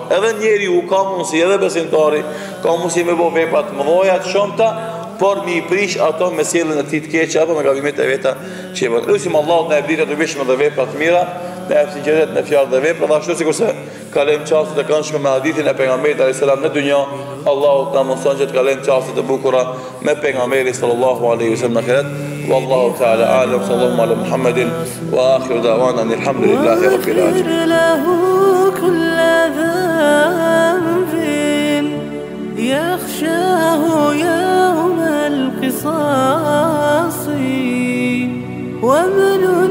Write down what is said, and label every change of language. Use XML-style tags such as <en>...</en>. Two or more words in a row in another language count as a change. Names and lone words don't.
<sq>Edhe njeriu ka mundësi, edhe besimtari ka mundësi me bëj vepra të mëdha të shumta, por mi i prish ato me sjelljen e tij të keqe apo me gabimet e veta që e bën. Lutim Allahu na e bëjë të veshme dhe vepra të mira, në sinqeritet në fjalë dhe vepra, ashtu sikurse kalojmë çastet e këndshme me hadithin e pejgamberit</sq> <ar>عليه السلام</ar> <sq>në dunjë. Allahu na mëson që të kalojmë çastet e bukura me pejgamberin</sq> <ar>صلى الله عليه وسلم</ar> <sq>në ahiret.</sq> <ar>والله تعالى أعلم. صلى الله على محمد وآخر دعوانا الحمد لله رب العالمين. يخشاه يوم القصاص ومن</ar>